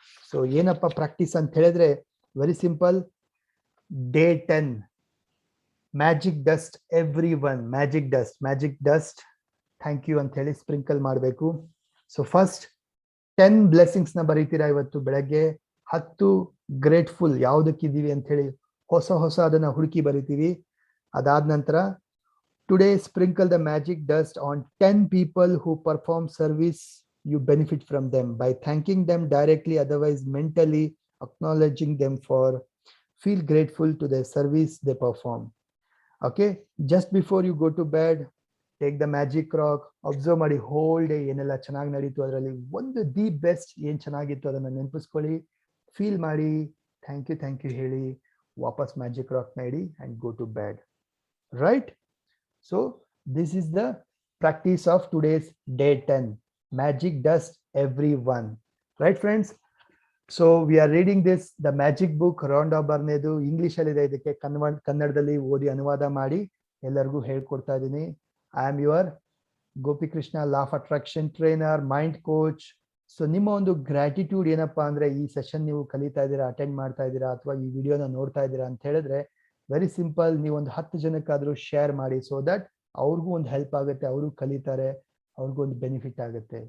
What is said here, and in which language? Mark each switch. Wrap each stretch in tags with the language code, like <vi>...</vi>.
<kn>So ಏನಪ್ಪ practice ಅಂತ ಹೇಳಿದ್ರೆ very simple. Day 10 magic dust every one, magic dust thank you ಅಂತ ಹೇಳಿ ಸ್ಪ್ರಿಂಕಲ್ ಮಾಡಬೇಕು. ಸೊ ಫಸ್ಟ್ 10 ಬ್ಲೆಸ್ಸಿಂಗ್ಸ್ ನ ಬರೀತೀರಾ ಇವತ್ತು ಬೆಳಗ್ಗೆ. 10 ಗ್ರೇಟ್ಫುಲ್ ಯಾವುದಕ್ಕಿದ್ದೀವಿ ಅಂತ ಹೇಳಿ ಹೊಸ ಅದನ್ನ ಹುಡುಕಿ ಬರೀತೀವಿ. ಅದಾದ ನಂತರ</kn> <en>today sprinkle the magic dust on 10 people who perform service you benefit from them by thanking them directly, otherwise mentally acknowledging them for feel grateful to their service they perform. Okay, just before you go to bed, take the magic rock, observe ಮಾಡಿ whole day</en> <kn>ಏನೆಲ್ಲ ಚೆನ್ನಾಗಿ ನಡೀತು, ಅದರಲ್ಲಿ ಒಂದು the best ಏನ್ ಚೆನ್ನಾಗಿತ್ತು ಅದನ್ನ ನೆನಪಿಸ್ಕೊಳ್ಳಿ, feel ಮಾಡಿ, ಥ್ಯಾಂಕ್ ಯು ಹೇಳಿ, ವಾಪಸ್ ಮ್ಯಾಜಿಕ್ ರಾಕ್ ಮಾಡಿ</kn> <en>and go to bed, right? So this is the practice of today's day 10, magic dust everyone, right friends? So we are reading this, the magic book, Rhonda Byrnedu.</en> <kn>English ಅಲ್ಲಿ ಇದೆ, ಇದಕ್ಕೆ ಕನ್ನಡದಲ್ಲಿ ಓದಿ ಅನುವಾದ ಮಾಡಿ ಎಲ್ಲರಿಗೂ ಹೇಳ್ಕೊಡ್ತಾ ಇದ್ದೀನಿ.</kn> <en>I am your Gopi Krishna, law of attraction trainer, mind coach.</en> <kn>So ನಿಮ್ಮ ಒಂದು ಗ್ರಾಟಿಟ್ಯೂಡ್ ಏನಪ್ಪಾ ಅಂದ್ರೆ, ಈ ಸೆಷನ್ ನೀವು ಕಲಿತಾ ಇದ್ದೀರಾ, ಅಟೆಂಡ್ ಮಾಡ್ತಾ ಇದ್ದೀರಾ, ಅಥವಾ ಈ ವಿಡಿಯೋನ ನೋಡ್ತಾ ಇದ್ದೀರಾ ಅಂತ ಹೇಳಿದ್ರೆ ವೆರಿ ಸಿಂಪಲ್, ನೀವು ಒಂದು 10 ಜನಕ್ಕಾದ್ರೂ ಶೇರ್ ಮಾಡಿ, ಸೊ ದಟ್ ಅವ್ರಿಗೂ ಒಂದು ಹೆಲ್ಪ್ ಆಗುತ್ತೆ, ಅವರು ಕಲಿತಾರೆ, ಅವ್ರಿಗೂ ಒಂದು ಬೆನಿಫಿಟ್ ಆಗುತ್ತೆ.</kn>